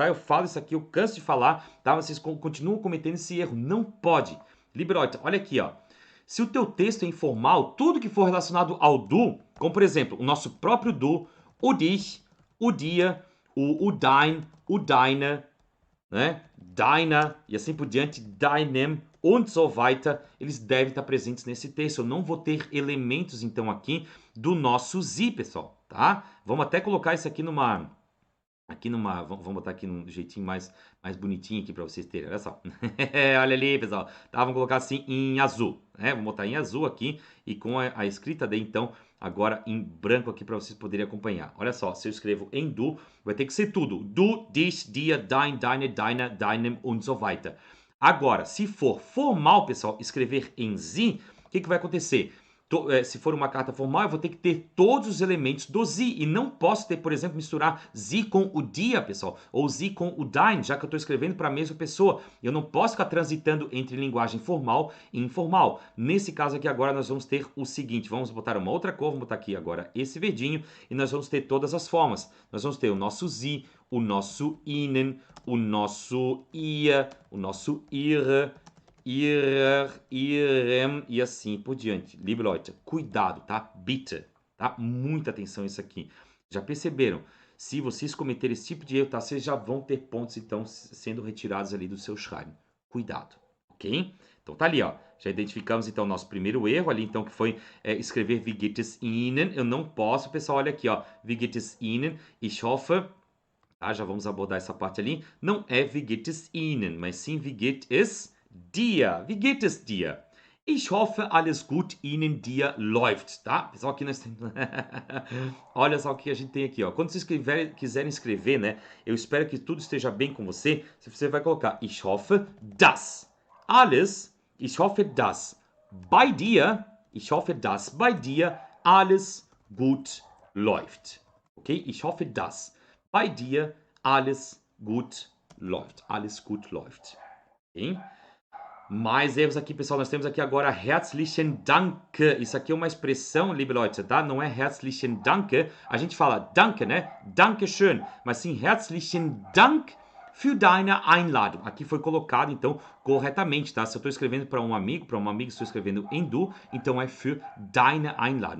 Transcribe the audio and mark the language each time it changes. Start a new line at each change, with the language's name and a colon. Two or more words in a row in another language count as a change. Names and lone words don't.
Portuguese: Eu falo isso aqui, eu canso de falar, tá? Vocês continuam cometendo esse erro. Não pode.
German: Liebe Leute,
Portuguese: olha aqui, ó. Se o teu texto é informal, tudo que for relacionado ao du, como por exemplo, o nosso próprio du, o dich, o dia, o dein, o deine, né? Deiner e assim por diante,
German: deinem und so weiter,
Portuguese: eles devem estar presentes nesse texto. Eu não vou ter elementos, então, aqui do nosso Sie, pessoal, tá? Vamos até colocar isso aqui vamos botar aqui num jeitinho mais bonitinho aqui para vocês terem, olha só. Olha ali, pessoal. Tá, vamos colocar assim em azul, né? Vamos botar em azul aqui e com a escrita de, então, agora em branco aqui para vocês poderem acompanhar. Olha só, se eu escrevo em du, vai ter que ser tudo.
German: Du, dich, dir, dein, deine, deiner, deinem und so weiter.
Portuguese: Agora, se for formal, pessoal, escrever em sie, o que vai acontecer? Se for uma carta formal, eu vou ter que ter todos os elementos do Sie. E não posso ter, por exemplo, misturar Sie com o dia, pessoal. Ou Sie com o dein, já que eu estou escrevendo para a mesma pessoa. Eu não posso ficar transitando entre linguagem formal e informal. Nesse caso aqui agora nós vamos ter o seguinte. Vamos botar uma outra cor, vamos botar aqui agora esse verdinho. E nós vamos ter todas as formas. Nós vamos ter o nosso Sie, o nosso Ihnen, o nosso Ihr, o nosso Ihre, ihrer, ihrem e assim por diante.
German: Liebe Leute,
Portuguese: cuidado, tá? Bitte, tá? Muita atenção isso aqui. Já perceberam? Se vocês cometerem esse tipo de erro, tá? Vocês já vão ter pontos, então, sendo retirados ali do seu Schreiben. Cuidado, ok? Então tá ali, ó. Já identificamos, então, o nosso primeiro erro ali, então, que foi escrever
German: Wie geht es Ihnen?
Portuguese: Eu não posso, pessoal, olha aqui, ó.
German: Wie geht es Ihnen? Ich hoffe...
Portuguese: Tá? Já vamos abordar essa parte ali. Não é
German: Wie geht es Ihnen,
Portuguese: mas sim
German: Wie geht es dir? Wie geht es dir? Ich hoffe, alles gut Ihnen, dir läuft,
Portuguese: tá? Pessoal, aqui nós temos... Olha só o que a gente tem aqui, ó. Quando vocês quiserem escrever, né? Eu espero que tudo esteja bem com você. Você vai colocar
German: Ich hoffe, dass alles, ich hoffe, dass bei dir, ich hoffe, dass bei dir alles gut läuft.
Portuguese: Ok?
German: Ich hoffe, dass bei dir alles gut läuft. Alles gut läuft.
Portuguese: Ok? Mais erros aqui, pessoal. Nós temos aqui agora
German: herzlichen Dank.
Portuguese: Isso aqui é uma expressão,
German: liebe Leute,
Portuguese: tá? Não é
German: herzlichen Dank.
Portuguese: A gente fala Danke, né? Dankeschön. Mas sim
German: herzlichen Dank für deine Einladung.
Portuguese: Aqui foi colocado, então, corretamente, tá? Se eu estou escrevendo para um amigo, estou escrevendo em du, então é
German: für deine Einladung.